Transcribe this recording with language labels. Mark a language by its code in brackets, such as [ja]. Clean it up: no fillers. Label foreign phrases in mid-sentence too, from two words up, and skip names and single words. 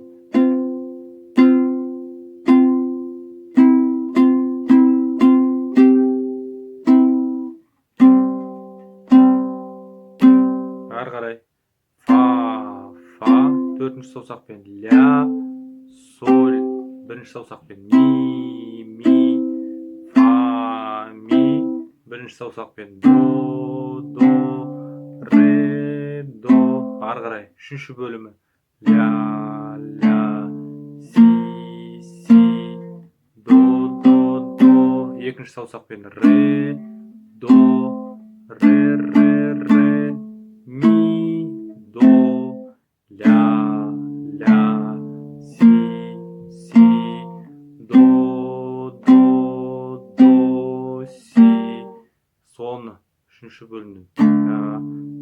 [kk] Ары қарай фа, төртінші саусақпен ля, соль, бірінші саусақпен ми, фа, ми, бірінші саусақпен до, ре, до. Ары қарай үшінші бөлімі ля, си, до. Екінші саусақпен ре, до, ре, ми, до, ля, си, до, си. Соны үшінші бөлімнен